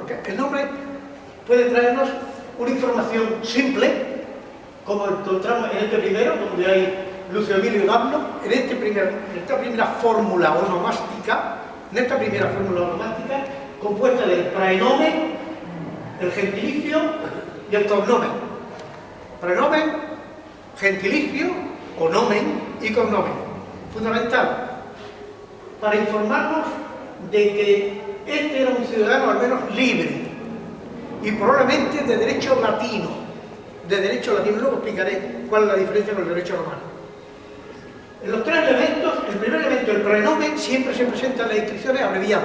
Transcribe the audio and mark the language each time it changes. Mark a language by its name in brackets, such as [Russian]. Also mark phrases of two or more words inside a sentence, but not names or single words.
[Spanish] Porque el nombre puede traernos una información simple, como encontramos en este primero, donde hay Lucio Emilio Dabno, en esta primera fórmula onomástica, compuesta del praenomen, el gentilicio y el cognomen. Prenomen, gentilicio, onomen y cognomen. Fundamental para informarnos de que este era un ciudadano al menos libre y probablemente de derecho latino. Luego explicaré cuál es la diferencia con el derecho romano. En los tres elementos, el primer elemento, el prenomen, siempre se presenta en las inscripciones abreviado.